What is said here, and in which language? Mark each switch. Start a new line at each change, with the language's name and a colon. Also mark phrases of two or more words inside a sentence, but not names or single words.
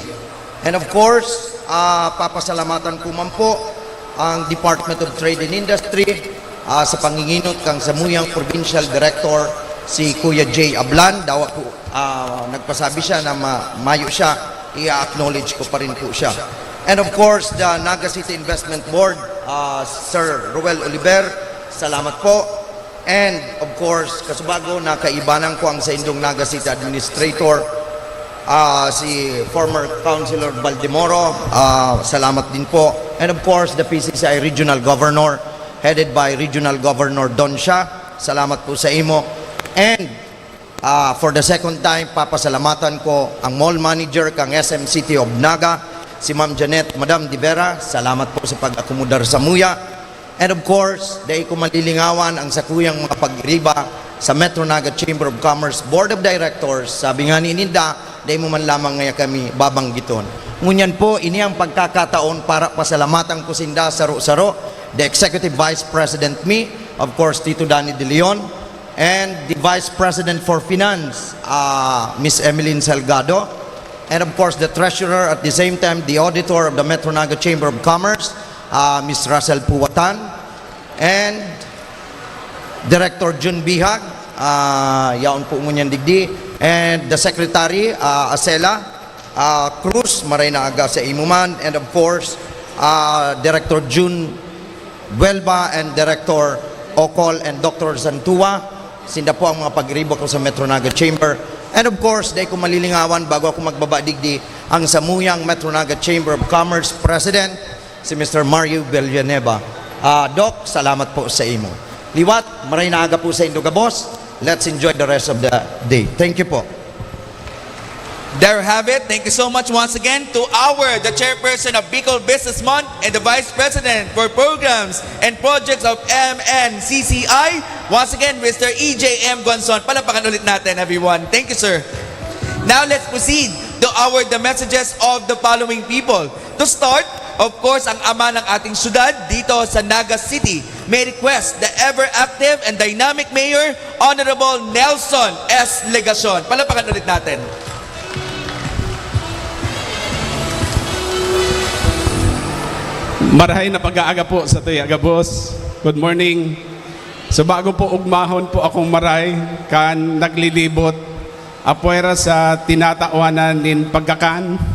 English: And of course,
Bikol: papasalamatan ko man po ang Department of Trade and Industry sa panginginot kang Samuyang Provincial Director, si Kuya J. Ablan. Dawa po, nagpasabi siya na mayo siya,
Filipino: i-acknowledge ko pa rin po siya.
English: And of course, the Naga City Investment Board, Sir Ruel Oliver, salamat po. And of course,
Bikol: kasubago, nakaibanan ko ang sa Indong Naga City Administrator, si former Councilor Baldemoro, salamat din po.
English: And of course, the PCCI Regional Governor, headed by Regional Governor Don Shah,
Bikol: salamat po sa imo.
English: And for the second time,
Bikol: papasalamatan ko ang mall manager kang SM City of Naga, si Ma'am Janet, Madam Di Vera, salamat po sa pag-akomodar sa muya.
English: And of course,
Bikol: dahil ko malilingawan ang sakuyang mga pag-iriba sa Metro Naga Chamber of Commerce Board of Directors, sabi nga ni Ninda, dahil mo man lamang ngayon kami babanggiton. Ngunyan po, ini ang pagkakataon para pasalamatan ko sinda saro-saro,
English: the Executive Vice President me, of course, Tito Danny De Leon, and the Vice President for Finance, Miss Emeline Salgado, and of course, the Treasurer at the same time, the Auditor of the Metro Naga Chamber of Commerce, Miss Russell Puwatan, and Director Jun Bihag,
Bikol: yaon po ngunyan digdi,
English: and the Secretary, Acela Cruz,
Bikol: maray na aga sa imuman,
English: and of course, Director Jun Buelba and Director Okol and Dr.
Bikol: Zantua, sinda po ang mga pag-iribo ko sa Metro Naga Chamber.
English: And of course,
Bikol: dahil ko malilingawan bago ako magbaba digdi, ang samuyang Metro Naga Chamber of Commerce President, si Mr. Mario Villanueva. Doc, salamat po sa imo. Liwat, maray na aga po sa Indoga Boss.
English: Let's enjoy the rest of the day. Thank you po. There you have it. Thank you so much once again to the chairperson of Bicol Business Month and the Vice President for Programs and Projects of MNCCI. Once again, Mr.
Filipino: EJM Gonzon. Palapakan ulit natin,
English: everyone. Thank you, sir. Now, let's proceed to the messages of the following people. To start, of course,
Filipino: ang ama ng ating syudad dito sa Naga City
English: may request the ever-active and dynamic Mayor,
Filipino: Honorable Nelson S. Legacion. Palapakan ulit natin.
Bikol: Marahay na pag-aaga po sa tuyaga, boss.
English: Good morning.
Bikol: So bago po ugmahon po akong maray kan naglilibot apwera sa tinatawanan nin pagkakan.